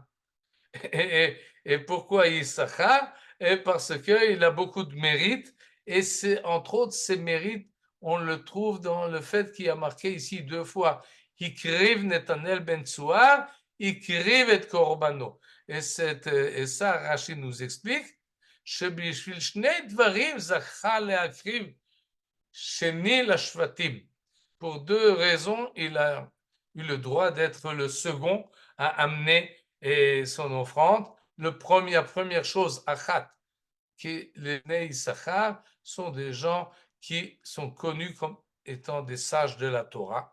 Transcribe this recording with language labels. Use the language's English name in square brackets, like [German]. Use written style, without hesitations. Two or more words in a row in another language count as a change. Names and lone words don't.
[French] Et pourquoi Issachar? Parce qu'il a beaucoup de mérites. Et c'est, entre autres, ces mérites, on le trouve dans le fait qu'il a marqué ici 2 fois. [Hebrew] הקריב נתנאל בן צוער הקריב את קרבנו. [French] Et ça, Rashi nous explique. [Hebrew] שבשביל שני דברים זכה להקריב שני לשבטים. [French] Pour 2 raisons, il a eu le droit d'être le second à amener son offrande. La première chose, Achat, que les Bnei Issachar sont des gens qui sont connus comme étant des sages de la Torah.